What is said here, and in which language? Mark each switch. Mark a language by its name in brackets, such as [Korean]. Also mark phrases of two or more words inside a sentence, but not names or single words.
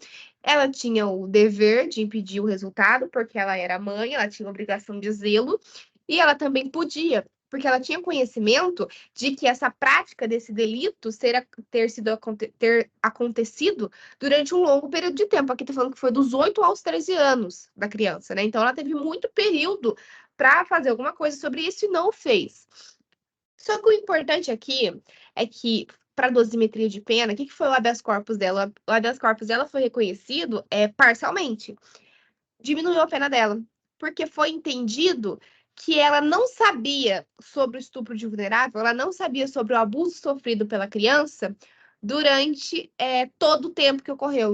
[Portuguese] Ela tinha o dever de impedir o resultado, porque ela era mãe, ela tinha a obrigação de zelo, e ela também podia, porque ela tinha conhecimento de que essa prática desse delito ter acontecido durante um longo período de tempo. Aqui tá falando que foi dos 8 aos 13 anos da criança, né? Então ela teve muito período para fazer alguma coisa sobre isso e não fez. Só que o importante aqui é que, para dosimetria de pena, o que foi o [Latin] habeas corpus [Portuguese] dela? O [Latin] habeas corpus [Portuguese] dela foi reconhecido parcialmente. Diminuiu a pena dela, porque foi entendido que ela não sabia sobre o estupro de vulnerável, ela não sabia sobre o abuso sofrido pela criança durante todo o tempo que ocorreu.